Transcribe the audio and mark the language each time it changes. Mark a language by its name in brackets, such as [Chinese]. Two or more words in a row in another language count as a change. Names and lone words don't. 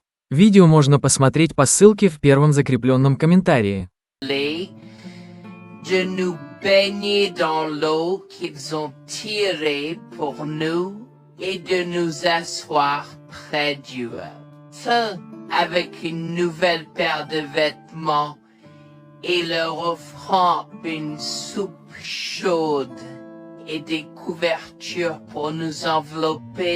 [Russian] Видео можно посмотреть по ссылке в первом закрепленном комментарии. [French] De nous baigner dans l'eau qu'ils ont tirée pour nous et de nous asseoir près du feu avec une nouvelle paire de vêtements et leur offrant une soupe chaude et des couvertures pour nous envelopper.